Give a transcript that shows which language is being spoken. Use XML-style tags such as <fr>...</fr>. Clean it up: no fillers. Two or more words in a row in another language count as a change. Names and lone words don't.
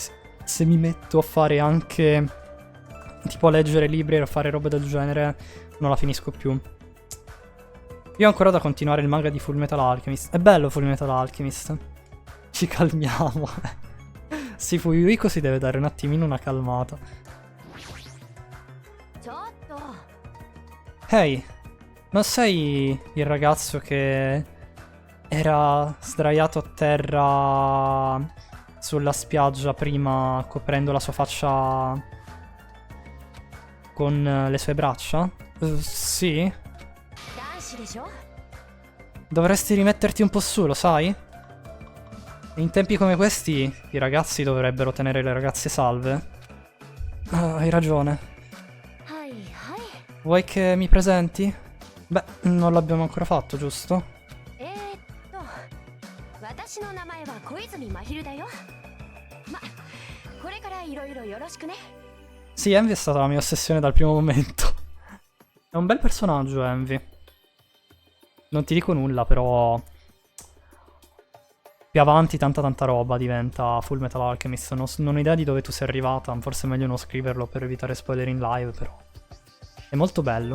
<it>Se mi metto a fare anche tipo a leggere libri e a fare robe del genere, non la finisco più. Io ho ancora da continuare il manga di Fullmetal Alchemist. È bello Fullmetal Alchemist. Ci calmiamo. Sì, Fuyuiko si deve dare un attimino una calmata.</it> <ja>ちょっと</ja> <it>Ehi, non sei il ragazzo che era sdraiato a terra sulla spiaggia prima, coprendo la sua faccia con le sue braccia? Sì?</it> <ja>男子でしょ</ja> <it>Dovresti rimetterti un po' su, lo sai? In tempi come questi i ragazzi dovrebbero tenere le ragazze salve. Ah, hai ragione.</it> <ja>はいはい</ja> <it>Vuoi che mi presenti? Beh, non l'abbiamo ancora fatto, giusto?</it> <ja>私の名前は小泉真昼だよまこれからいろいろよろしくね</ja> <it>Sì, Envy è stata la mia ossessione dal primo momento. È un bel personaggio, Envy. Non ti dico nulla, però più avanti tanta roba diventa Fullmetal Alchemist. Non ho idea di dove tu sei arrivata, forse è meglio non scriverlo per evitare spoiler in live, però è molto bello.</it>